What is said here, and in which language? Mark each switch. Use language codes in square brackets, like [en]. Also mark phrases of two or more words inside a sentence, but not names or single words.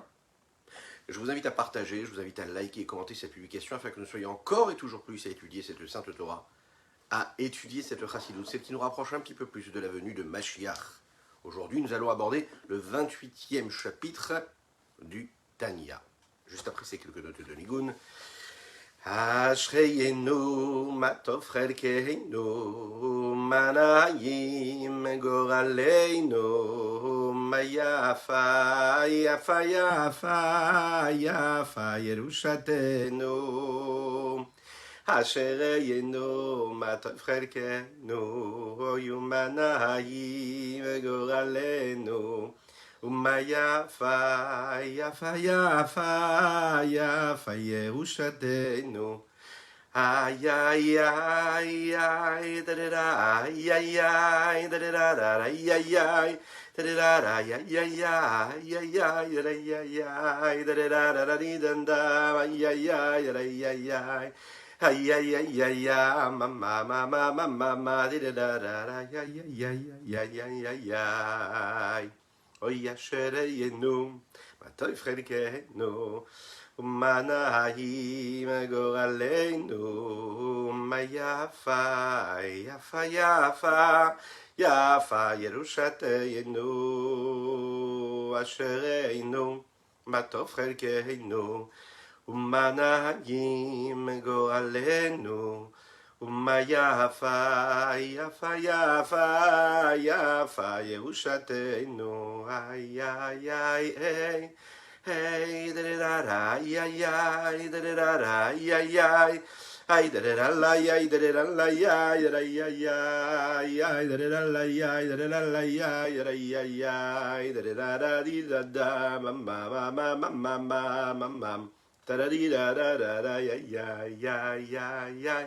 [fr] Je vous invite à partager, je vous invite à liker et commenter cette publication afin que nous soyons encore et toujours plus à étudier cette Sainte Torah, à étudier cette Chassidut, celle qui nous rapproche un petit peu plus de la venue de Mashiach. Aujourd'hui, nous allons aborder le 28e chapitre du Tanya. Juste après ces quelques notes de Nigun. [he] אשרינו מה טוב חלקנו מה נעים גורלנו מה יפה יפה יפה יפה ירושתנו אשרינו מה טוב חלקנו ומה נעים גורלנו יפה, יפה, יפה, יפה, ירושתנו. Ay, ay, ay, ay, da da da, ay, ay, ay, da da da da, ay, ay, ay, da da da da, ay, ay, ay, ay, ay, ay, da da da da, di da da, ay, ay, ay, ay, ay, ay. Ay, ay, ay, ay, ay, mama, mama, mama, mama, di da da da, ay, ay, ay, ay, ay, ay, ay. אוי אשרינו, מה טוב חלקנו, ומה נעים גורלנו, מה יפה, יפה, יפה, יפה, ירושתנו, אשרינו, מה טוב חלקנו, ומה נעים גורלנו, יפה, יפה, יפה, יפה, ירושתנו, ay, ay, ay, hey, hey, da da da, ay, ay, ay, da da da, ay, ay, ay, ay, da da da, ay, ay, da da da, ay, ay, ay, ay, ay, da da da, ay, ay, da da da, ay, ay, ay, ay, ay, da da da, di da da, ma ma ma ma ma ma ma ma, da da di da da da, ay, ay, ay, ay, ay, ay.